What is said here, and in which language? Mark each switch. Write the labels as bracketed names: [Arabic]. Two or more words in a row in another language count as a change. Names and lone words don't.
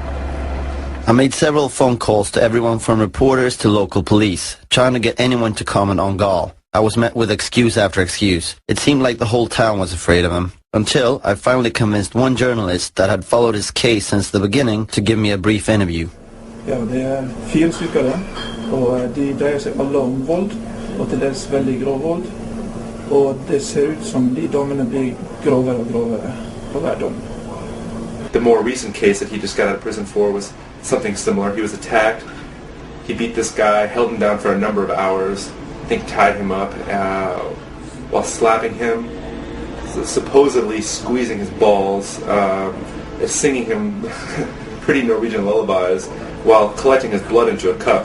[English] I made several phone calls to everyone from reporters to local police, trying to get anyone to comment on Gall. I was met with excuse after excuse. It seemed like the whole town was afraid of him. Until I finally convinced one journalist that had followed his case since the beginning to give me a brief interview. [Norwegian] Ja, det 4 stykker, og de dreier seg alle om vold, og til dels veldig grov vold. Og det ser ut som de dommene blir grovere og grovere for hver dom. [English] The more recent case that he just got out of prison for was something similar. He was attacked. He beat this guy, held him down for a number of hours, I think tied him up while slapping him, supposedly squeezing his balls, singing him pretty Norwegian lullabies while collecting his blood into a cup.